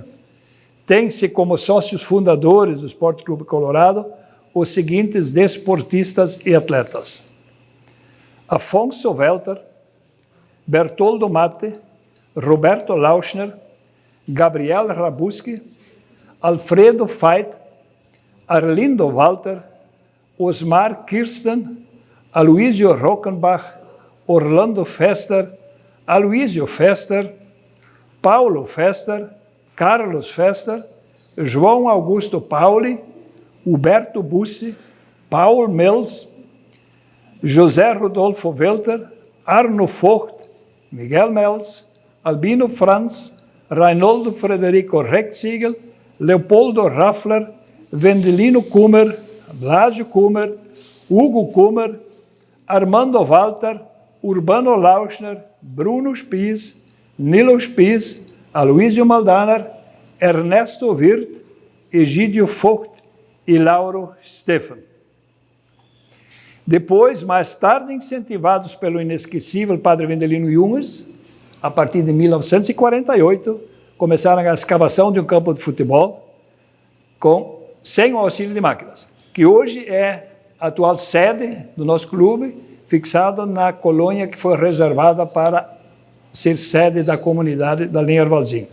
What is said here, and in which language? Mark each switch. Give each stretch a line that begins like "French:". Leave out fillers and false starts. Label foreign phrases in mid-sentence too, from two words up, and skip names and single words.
Portuguese: Tem-se como sócios fundadores do Esporte Clube Colorado os seguintes desportistas e atletas: Afonso Welter, Bertoldo Mate, Roberto Lauschner, Gabriel Rabuski, Alfredo Veit, Arlindo Walter, Osmar Kirsten, Aloysio Rockenbach, Orlando Fester, Aloysio Fester, Paulo Fester, Carlos Fester, João Augusto Pauli, Huberto Bussi, Paul Mills, José Rodolfo Welter, Arno Vogt, Miguel Mels, Albino Franz, Reinoldo Frederico Rechtsiegel, Leopoldo Raffler, Wendelino Kummer, Blasio Kummer, Hugo Kummer, Armando Walter, Urbano Lauschner, Bruno Spies, Nilo Spies, Aloysio Maldaner, Ernesto Wirth, Egídio Vogt e Lauro Stephan. Depois, mais tarde, incentivados pelo inesquecível padre Wendelino Junges, a partir de 1948, começaram a escavação de um campo de futebol sem o auxílio de máquinas, que hoje é a atual sede do nosso clube, fixado na colônia que foi reservada para ser sede da comunidade da linha Ervalzinho.